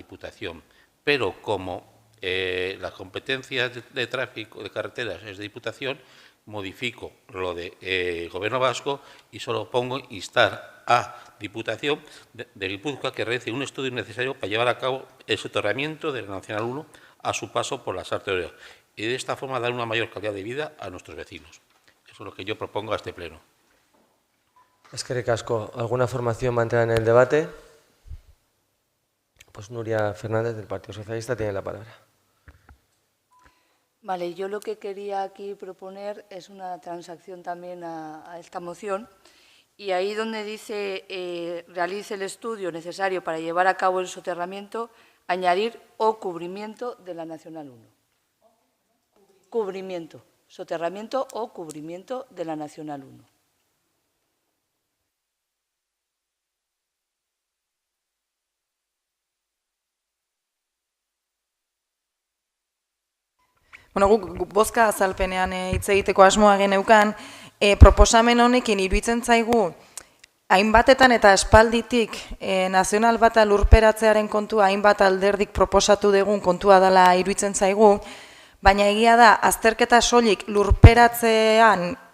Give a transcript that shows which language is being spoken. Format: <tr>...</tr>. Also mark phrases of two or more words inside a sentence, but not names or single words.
<es>Diputación, pero como las competencias de tráfico de carreteras es de Diputación, modifico lo de Gobierno vasco y solo pongo instar a Diputación de Guipúzcoa que realice un estudio necesario para llevar a cabo el soterramiento de la Nacional 1 a su paso por la Sarte Oria y de esta forma dar una mayor calidad de vida a nuestros vecinos. Eso es lo que yo propongo a este Pleno.</es> <eu>Eskerrik asko.</eu> <es>¿Alguna formación va a entrar en el debate? Pues Nuria Fernández, del Partido Socialista, tiene la palabra. Vale, yo lo que quería aquí proponer es una transacción también a esta moción y ahí donde dice realice el estudio necesario para llevar a cabo el soterramiento, añadir o cubrimiento de la Nacional 1. Cubrimiento, soterramiento o cubrimiento de la Nacional 1.</es> <eu>Bueno, guk bozka azalpenean hitz egiteko asmoa geneukan, proposamen honekin iruditzen zaigu hainbatetan eta espalditik nazional bata lurperatzearen kontua hainbat alderdik proposatu dugun kontua dela iruditzen zaigu, baina egia da azterketa soilik lurperatzean</eu>